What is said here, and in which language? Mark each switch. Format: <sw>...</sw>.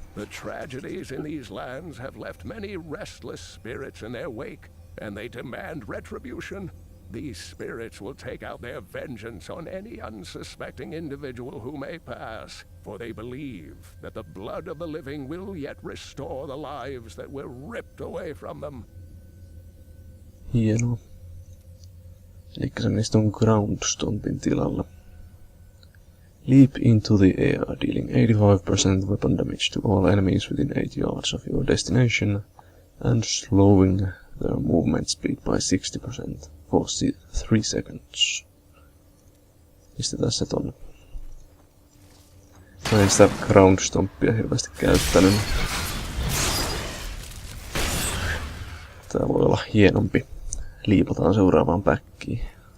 <en>The tragedies in these lands have left many restless spirits in their wake, and they demand retribution. These spirits will take out their vengeance on any unsuspecting individual who may pass, for they believe that the blood of the living will yet restore the lives that were ripped away from them.</en> <fi>Hienoa. Elikkä se niistä on Groundstompin tilalla.</fi> <en>Leap into the air, dealing 85% weapon damage to all enemies within 8 yards of your destination, and slowing their movement speed by 60% for 3 seconds.</en> <fi>Pistetään se tonne. Mä en sitä ground stompia hirveästi käyttänyt. Tää voi olla hienompi. Liipataan seuraavaan päkkiin.</fi>